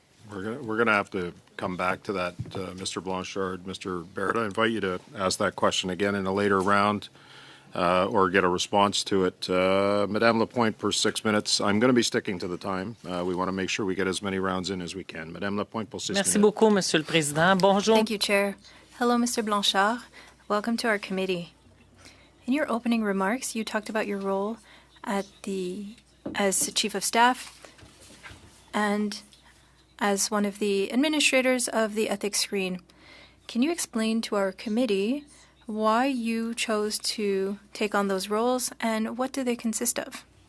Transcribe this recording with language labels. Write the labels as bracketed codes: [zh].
[en] We're going to have to come back to that, Mr. Blanchard. Mr. Barrett, I invite you to ask that question again in a later round or get a response to it. Madame Lapointe, for 6 minutes. I'm going to be sticking to the time. We want to make sure we get as many rounds in as we can. [fr] Madame Lapointe, pour 6 minutes. Merci beaucoup, Monsieur le Président. Bonjour. [en] Thank you, Chair. Hello, Mr. Blanchard. Welcome to our committee. In your opening remarks, you talked about your role as Chief of Staff and as one of the administrators of the ethics screen. Can you explain to our committee why you chose to take on those roles and what do they consist of?